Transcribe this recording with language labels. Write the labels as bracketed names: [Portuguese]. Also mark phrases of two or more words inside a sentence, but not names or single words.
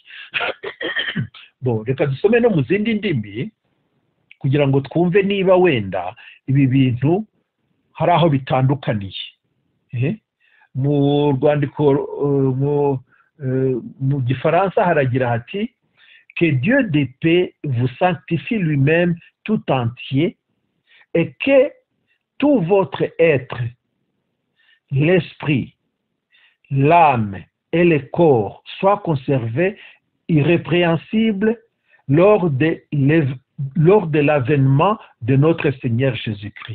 [Kinyarwanda] Reka dusome no mu zindi ndimi kugira ngo twumve niba wenda ibi bintu hari aho bitandukaniye. Mu rwandiko mu gifaransa haragira hati: [French] Que Dieu de paix vous sanctifie lui-même tout entier, et que tout votre être, l'esprit, l'âme et le corps soient conservés irrépréhensibles lors de l'avènement de notre Seigneur Jésus-Christ.